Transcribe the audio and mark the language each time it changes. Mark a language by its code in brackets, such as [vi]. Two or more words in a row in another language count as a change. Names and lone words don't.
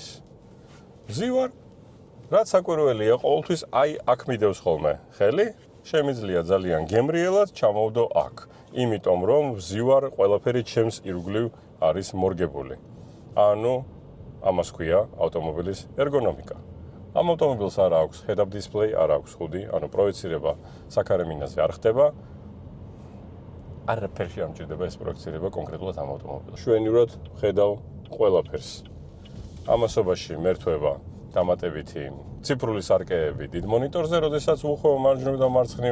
[ka] ვზივარ, რაც საკვირველია, ყოველთვის აი აქ მიდევს ხოლმე ხელი, შემიძლია ძალიან გემრიელად ჩამოვდო აქ, იმიტომ რომ ვზივარ, ყველაფერი ჩემს ირგვლივ არის მორგებული. ანუ ამას ქვია ავტომობილის ერგონომიკა. ამ ავტომობილს არ აქვს [en] head-up display, [ka] არ აქვს ხუდი, ანუ პროექცირება საქარე მინაზე არ ხდება. არაფერში არ მჭირდება ეს პროექცირება კონკრეტულად ამ ავტომობილს. შვენივრად ხედავ ყველაფერს. ამასობაში მერთვება დამატებითი ციფრული სარკეები დიდ მონიტორზე, როდესაც უხო მარჯვნივ და მარცხნივ.